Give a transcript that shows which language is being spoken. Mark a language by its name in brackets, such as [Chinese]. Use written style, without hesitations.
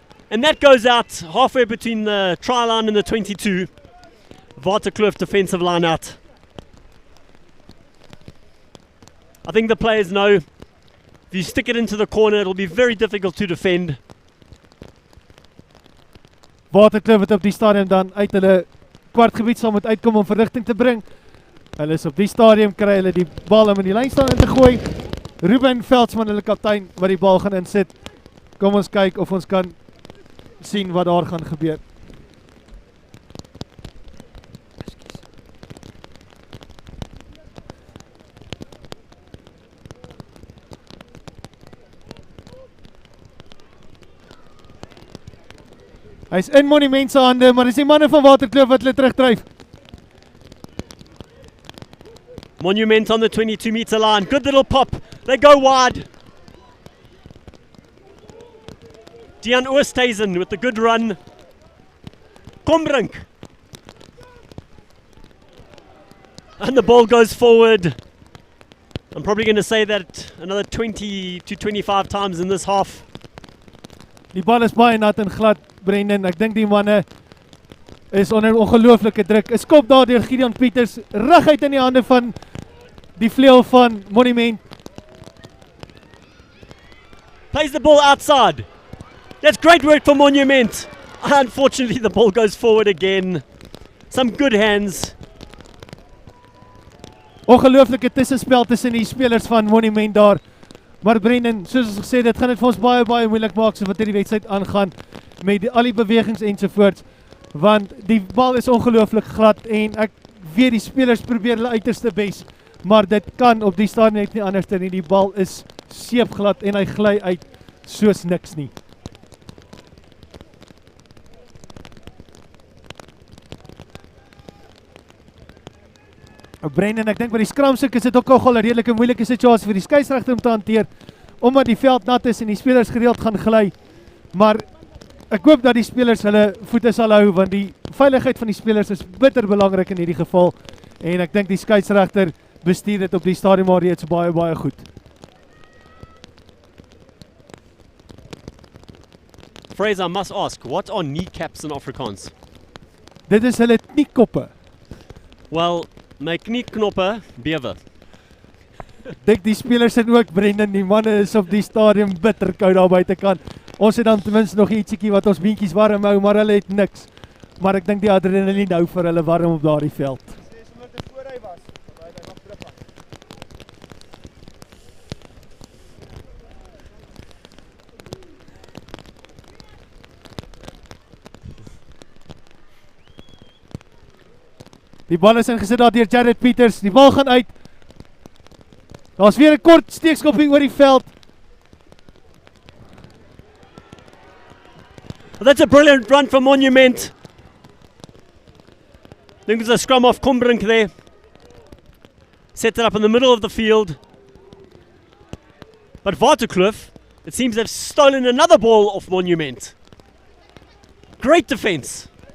[English] And that goes out halfway between the try line and the 22. Waterkloof defensive line out. I think the players know if you stick it into the corner, it'll be very difficult to defend. [Afrikaans] Waterkloof het op die stadium dan uit hulle kwartgebied sal moet uitkom om verligting te bring. Hulle is op die stadium, kry hulle die bal om in die lynstaan in te gooi. Ruben Veldsmann, hulle kaptein, wat die bal gaan insit. Kom ons kyk of ons kan sien wat daar gaan gebeur. Hy is in Monument se hande, maar dis die manne van Waterkloof wat hulle terugdryf. [English] Monument on the 22-meter line. Good little pop. They go wide. Dejan Oosthuizen with the good run. Kombrink. And the ball goes forward. I'm probably going to say that another 20 to 25 times in this half. [Afrikaans] Die bal is baie nat en glad, Brendan. Ek dink die manne is onder ongelooflike druk. 'n Skop daar deur Gideon Pieters, reguit in die hande van die vleuel van Monument. [English] Plays the ball outside. That's great work for Monument. Unfortunately, the ball goes forward again. Some good hands. [Afrikaans] Ongelooflike tussenspel tussen die spelers van Monument daar. Maar Brendan, soos ons gesê, dit gaan dit vir ons baie moeilik maak so wat hierdie wedstryd aangaan met al die bewegings ensovoorts, want die bal is ongelooflik glad en ek weet die spelers probeer hulle uiterste bes, maar dit kan op die stadium net nie anders nie. Die bal is seepglad en hy gly uit soos niks nie. Brendan, ek dink by die skramstuk is dit ook al 'n redelike moeilike situasie vir die skeieregter om te hanteer, omdat die veld nat is en die spelers gereeld gaan gly. Maar ek hoop dat die spelers hulle voete sal hou, want die veiligheid van die spelers is bitter belangrik in hierdie geval. En ek dink die skeieregter bestuur dit op die stadium maar reeds baie goed. [English] Fraser, I must ask, what are kneecaps in Afrikaans? [Afrikaans] Dit is hulle kniekoppe. Well, my knieknoppe bewe. Dink die spelers het ook, Brendan, die manne is op die stadium bitter koud daar buitekant. Ons het dan ten minste nog ietsiekie wat ons beentjies warm hou, maar hulle het niks. Maar ek dink die adrenaline hou vir hulle warm op daardie veld. Die bal is ingesit daar deur Jared Peters. Die bal gaan uit. Daar's weer 'n kort steekskoppie oor die veld. [English] Well, that's a brilliant run from Monument. I think there's a scrum off Kumbrink there. Set it up in the middle of the field. But Waterkloof, it seems they've stolen another ball off Monument. Great defense.